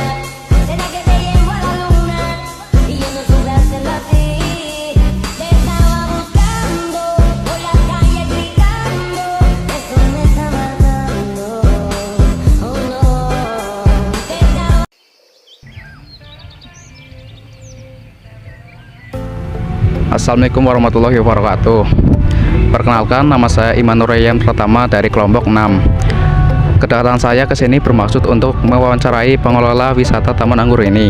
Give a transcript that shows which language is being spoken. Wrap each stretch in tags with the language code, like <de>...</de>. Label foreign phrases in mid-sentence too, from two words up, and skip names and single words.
<es>Será que te llevo a la luna y yo no supe hacerlo así. Te estaba buscando por la calle gritando, eso me está matando. Oh no, te estaba.</es> <ar>السلام عليكم ورحمة الله وبركاته.</ar> <id>Perkenalkan, nama saya Iman Nurayan Pratama dari kelompok 6. Kedatangan saya ke sini bermaksud untuk mewawancarai pengelola wisata Taman Anggur ini.</id>